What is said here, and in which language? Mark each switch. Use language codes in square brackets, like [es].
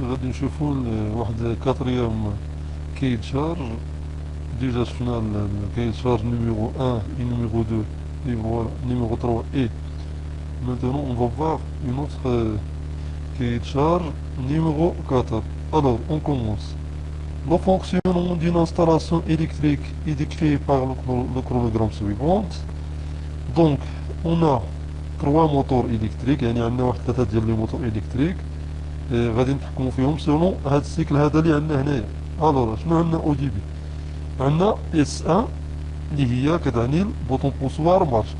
[ar] غادي نشوفوا واحد كاتريام كايد شارج. ديجا شفنا الكايد شارج نيميرو 1 [fr] et numéro 2 et voilà numéro 3 et maintenant on va voir une autre cahier de charge numéro 4. Alors on commence. Le fonctionnement d'une installation électrique est décrit par le chronogramme suivant. Donc on a trois moteurs électriques, [ar] يعني عندنا واحد ثلاثة ديال لي موتور électriques غادي نتحكموا فيهم سولون هذا السيكل هذا اللي عندنا هنايا. الوغ شنو عندنا او دي بي؟ عندنا اس ان اللي هي كتعني البوطون بوسوار مارش.